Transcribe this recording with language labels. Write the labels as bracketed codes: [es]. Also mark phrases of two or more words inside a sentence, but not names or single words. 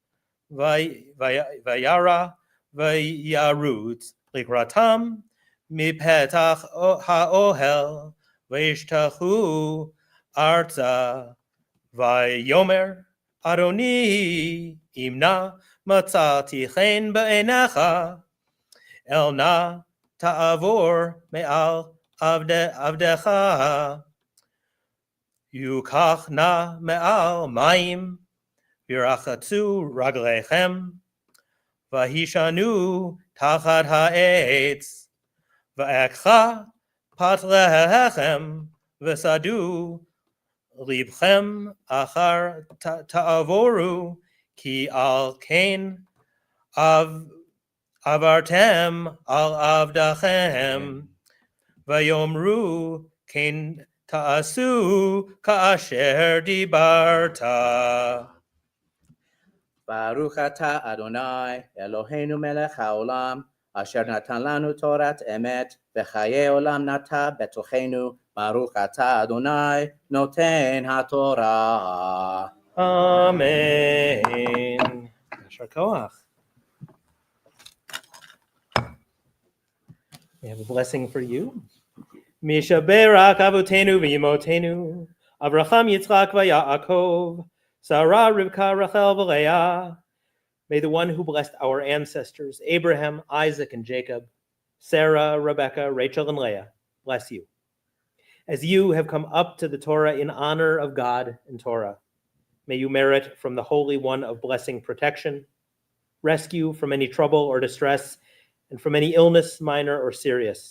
[he] וירא וירץ לקראתם מפתח האהל וישתחו ארצה ויאמר אדני אם נא מצאתי חן בעיניך אל נא תעבר מעל עבדך יקח נא מעט מים ורחצו רגליכם והשענו תחת העץ ואקחה פת לחם וסעדו לבכם אחר תעברו כי על כן עברתם על עבדכם ויאמרו כן תעשה כאשר דברת. ברוך אתה ה׳ אלהינו מלך העולם אשר נתן לנו תורת אמת וחיי עולם נטע בתוכנו. ברוך אתה ה׳ נותן התורה. אמן. יישר כוח. [en] We have a blessing for you. [he] מי שברך אבותינו ואמותינו אברהם יצחק ויעקב שרה רבקה רחל ולאה. [en] May the one who blessed our ancestors, Abraham, Isaac, and Jacob, Sarah, Rebecca, Rachel, and Leah, bless you. As you have come up to the Torah in honor of God and Torah, may you merit from the Holy One of blessing protection, rescue from any trouble or distress, and from any illness, minor or serious.